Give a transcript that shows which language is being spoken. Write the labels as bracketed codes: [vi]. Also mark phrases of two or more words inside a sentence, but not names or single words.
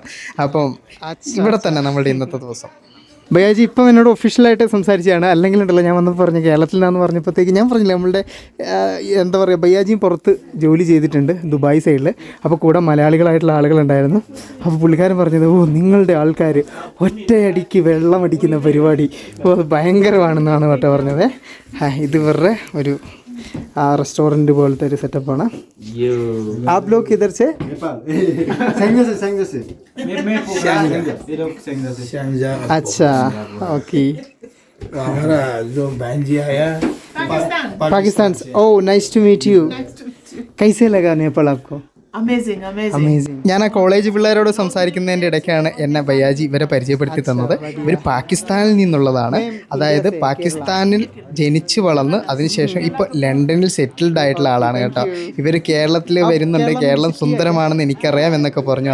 [ml] അപ്പം ഇവിടെ തന്നെ നമ്മളുടെ ഇന്നത്തെ ദിവസം. ഭയ്യാജി ഇപ്പം എന്നോട് ഒഫീഷ്യലായിട്ട് സംസാരിച്ചതാണ്, അല്ലെങ്കിൽ ഉണ്ടല്ലോ ഞാൻ വന്നപ്പോൾ പറഞ്ഞു കേരളത്തിൽ നിന്നാന്ന് പറഞ്ഞപ്പോഴത്തേക്ക് ഞാൻ പറഞ്ഞില്ല നമ്മളുടെ എന്താ പറയുക ഭയ്യാജിയും പുറത്ത് ജോലി ചെയ്തിട്ടുണ്ട് ദുബായ് സൈഡിൽ. അപ്പോൾ കൂടെ മലയാളികളായിട്ടുള്ള ആളുകളുണ്ടായിരുന്നു. അപ്പോൾ പുള്ളിക്കാരൻ പറഞ്ഞത് നിങ്ങളുടെ ആൾക്കാർ ഒറ്റയടിക്ക് വെള്ളം അടിക്കുന്ന പരിപാടി ഭയങ്കരമാണെന്നാണ് കേട്ടോ പറഞ്ഞത്. ഇത് ഇവരുടെ ഒരു റെസ്റ്റോറൻറ്റ് പോലത്തെ ഒരു സെറ്റപ്പാണ്. [hi] आप लोग किधर से? अच्छा ओके. हमारा जो बहन जी आया पाकिस्तान से. [en] oh nice to meet you. [hi] कैसे लगा नेपाल आपको? [en] Amazing. [ml] ഞാൻ ആ കോളേജ് പിള്ളേരോട് സംസാരിക്കുന്നതിൻ്റെ ഇടയ്ക്കാണ് എന്നെ ഭയ്യാജി ഇവരെ പരിചയപ്പെടുത്തി തന്നത്. ഇവർ പാകിസ്ഥാനിൽ നിന്നുള്ളതാണ്. അതായത് പാകിസ്ഥാനിൽ ജനിച്ചു വളർന്ന് അതിനുശേഷം ഇപ്പോൾ ലണ്ടനിൽ സെറ്റിൽഡ് ആയിട്ടുള്ള ആളാണ് കേട്ടോ. ഇവർ കേരളത്തിൽ വരുന്നുണ്ട്, കേരളം സുന്ദരമാണെന്ന് എനിക്കറിയാം എന്നൊക്കെ പറഞ്ഞു.